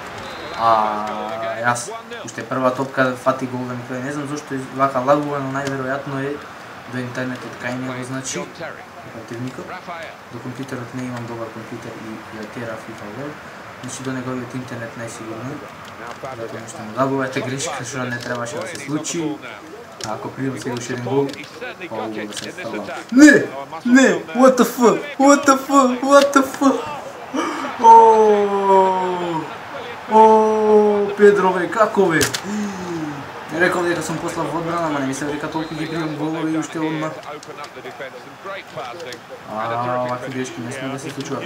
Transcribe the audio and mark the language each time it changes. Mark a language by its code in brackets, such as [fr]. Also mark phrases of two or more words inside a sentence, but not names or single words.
[mk] Јас, уште прва топка фати гол да ми кладе, не знам зошто вака лагува, но најверојатно е до интернетот кај него, значи, противникот. До компјутерот не имам добар компјутер и ја тера FIFA World, значи до неговиот интернет најсигурно. Затоа нешто му лагува, ете грешка што не требаше да се случи. А ако примам сега уште еден гол, па гол да се става. Не! [en] What the fuck? [mk] Педро бе, како бе? Реков дека сум послаб во одбрана, ама не ми се река толку ги примам голови и уште одма. Вакви грешки не сме да се случуваат.